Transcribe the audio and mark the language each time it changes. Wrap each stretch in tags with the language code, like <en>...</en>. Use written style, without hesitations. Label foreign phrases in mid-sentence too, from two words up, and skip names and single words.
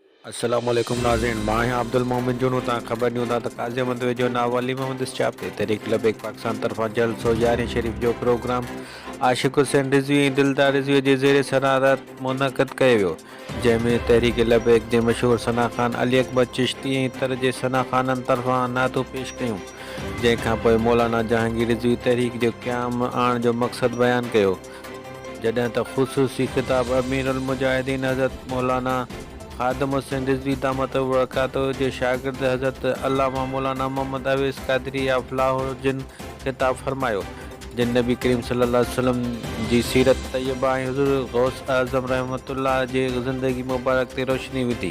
<sd>السلام علیکم ناظرین، میں عبد المومن جنو تا خبر نیو تا قاضی احمد جو ناولی محمد اسچاپ تے تحریک لبیک پاکستان طرفاں جلسو یارہیں شریف جو پروگرام عاشق حسین رضوی دلدار رضوی جے زیر صدارت منعقد کयो वियो، जंहिं में तहरीक लबैक जे मशहूर सना ख़ान अली अकबर चिश्ती ऐं इतर जे सना ख़ाननि तरफ़ां नातो पेश कयूं। जंहिंखां पोइ मौलाना जहांगीर रिज़वी तहरीक जो क़याम आणण जो मक़सदु बयानु कयो, जॾहिं त ख़ुसूसी ख़िताब अमीर उल मुजाहिदीन हज़रत मौलाना खादम हुसैन रिज़वी</sd> <ar>دامت بركاته</ar> <sd>जे शागिर्द हज़रत अल्लामा मौलाना मोहम्मद अवैस क़ादरी अफ़लाह जिन ख़िताब फरमायो, जिन नबी करीम</sd> <ar>صلى الله عليه وسلم</ar> <sd>जी सीरत तैयबा ऐं हुज़ूर गौस आज़म रहमतुल्लाह जे ज़िंदगी मुबारक ते रोशनी विधी।</sd>